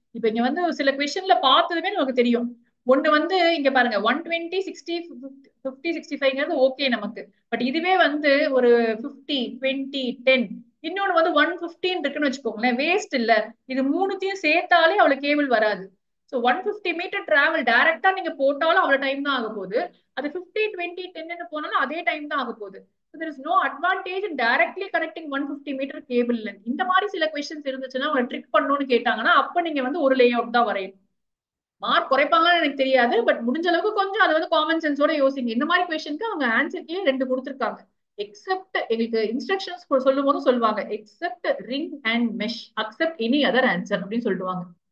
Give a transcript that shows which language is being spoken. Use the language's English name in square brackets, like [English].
[Tamil] இப்ப இங்க வந்து சில கொஸ்டின்ல பார்த்ததுமே நமக்கு தெரியும். ஒண்ணு வந்து இங்க பாருங்க 120 60 50 65ங்கிறது ஓகே நமக்கு. பட் இதுவே வந்து ஒரு 50 20 10 இன்னொன்னு வந்து 115 இருக்குன்னு வச்சுக்கோங்களேன், வேஸ்ட் இல்ல. இது மூணுத்தையும் சேர்த்தாலே அவ்வளவு கேபிள் வராது. ஸோ 150 மீட்டர் டிராவல் டைரக்டா நீங்க போட்டாலும் அவ்வளவு டைம் தான் ஆக போகுது. அது 50 20 10ன்னு போனாலும் அதே டைம் தான் ஆக போகுது. [English] So there is no advantage in directly connecting 150 meter cable length. [Tamil] இந்த மாதிரி சில கொஸ்டின்ஸ் இருந்துச்சுன்னா அவங்க ட்ரிக் பண்ணணும்னு கேட்டாங்கன்னா அப்ப நீங்க வந்து ஒரு லேஅவுட் தான் வரையணும். மார்க் குறைப்பாங்கன்னு எனக்கு தெரியாது, பட் முடிஞ்ச அளவுக்கு கொஞ்சம் அதை வந்து காமன் சென்ஸோட யோசிங்க. இந்த மாதிரி கொஸ்டினுக்கு அவங்க ஆன்சர்க்கே 2 கொடுத்துருக்காங்க. எக்ஸப்ட் எங்களுக்கு இன்ஸ்ட்ரக்ஷன்ஸ் சொல்லும் போதும் சொல்லுவாங்க, [English] except ring and mesh accept any other answer [Tamil] அப்படின்னு சொல்லிடுவாங்க.